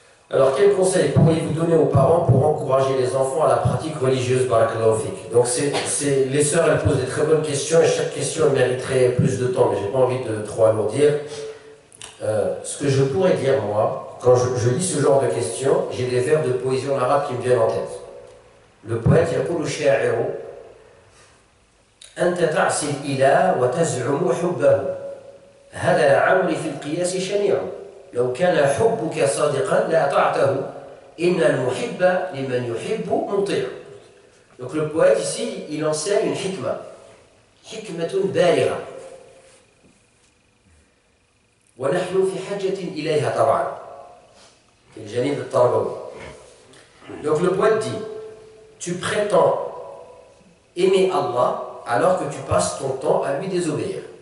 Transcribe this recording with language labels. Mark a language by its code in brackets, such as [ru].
[fr] Alors, quel conseil pourriez-vous donner aux parents pour encourager les enfants à la pratique religieuse, barakallahu fik? Donc, les sœurs, elles posent des très bonnes questions et chaque question elle mériterait plus de temps, mais je n'ai pas envie de trop alourdir. Ce que je pourrais dire, moi, quand je lis ce genre de questions, j'ai des vers de poésie en arabe qui me viennent en tête. Le poète, [ar] يقول الشاعر أنت تعصي الإله وتزعم حبه هذا عمري في القياس شنيع لو كان حبك صادقا لأطعته إن المحب لمن يحب مطيع. [fr] Donc le poète ici, il enseigne une hikma, hikmatun [ar] بالغة ونحن في حاجة إليها طبعا في الجانب التربوي. [fr] Donc le poète dit, tu prétends aimer Allah alors que tu passes ton temps à lui désobéir.